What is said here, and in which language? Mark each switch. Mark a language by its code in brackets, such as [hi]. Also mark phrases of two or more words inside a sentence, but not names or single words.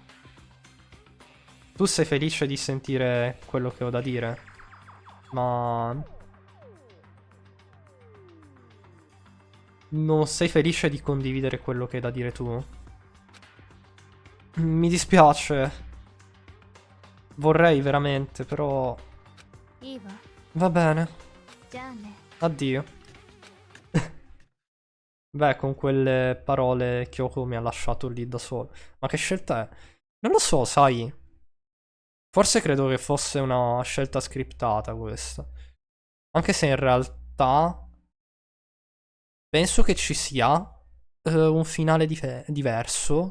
[it] Tu sei felice di sentire quello che ho da dire, ma... non sei felice di condividere quello che hai da dire tu? Mi dispiace. Vorrei veramente, però... [ja] いいわ。 [it] Va bene. [ja] じゃあね。 [it] Addio. Beh, con quelle parole Kyoko mi ha lasciato lì da solo. Ma che scelta è? Non lo so, sai. Forse credo che fosse una scelta scriptata questa. Anche se in realtà penso che ci sia un finale diverso.